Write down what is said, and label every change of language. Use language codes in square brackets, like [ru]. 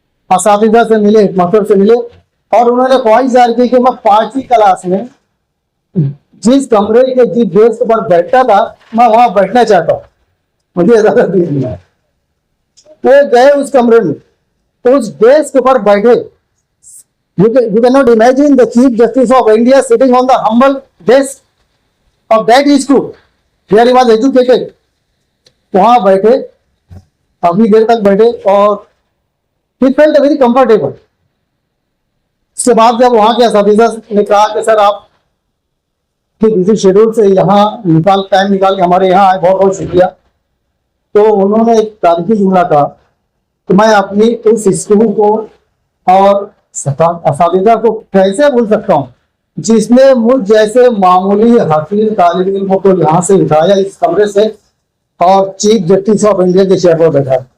[hi] असातिज़ा से मिले, मास्टर से मिले, और उन्होंने ख्वाहिश जाहिर की कि मैं 5वीं क्लास में जिस कमरे के जिस डेस्क पर बैठता था मैं वहां बैठना चाहता हूँ, मुझे इजाजत दीजिए। वो गए उस कमरे में, उस डेस्क पर बैठे। [en] You cannot imagine the Chief Justice of India sitting on the humble desk of that school where he was educated. [hi] वहां बैठे, काफी देर तक बैठे, और [en] he felt very comfortable. [hi] उसके बाद जब वहां के असातिज़ा ने कहा कि सर आप कि बिजी शेड्यूल से यहाँ टाइम निकाल के हमारे यहाँ आए, बहुत बहुत शुक्रिया, तो उन्होंने एक तारीखी जुमला कहा कि मैं अपनी उस स्कूल को और असातिज़ा को कैसे भूल सकता हूँ जिसने मुझ जैसे मामूली हकीम तालिब इल्म को यहाँ से उठाया इस कमरे से और चीफ जस्टिस ऑफ इंडिया के चेयर पर बैठा।